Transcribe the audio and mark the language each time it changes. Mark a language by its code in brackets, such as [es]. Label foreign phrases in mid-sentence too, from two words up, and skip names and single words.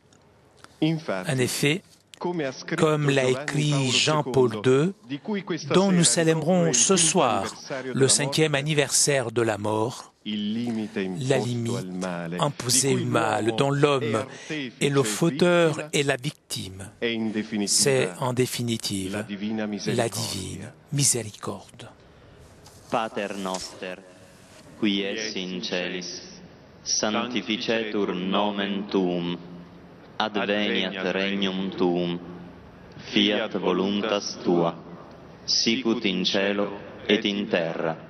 [fr] En effet, comme l'a écrit Jean-Paul II, dont nous célébrons ce soir le 5e anniversaire de la mort, la limite imposée au mal dont l'homme est le fauteur et la victime, c'est en définitive la divine miséricorde. [la] Pater noster, qui es in celis, sanctificetur nomen tuum, adveniat regnum tuum, fiat voluntas tua, sicut in cielo et in terra.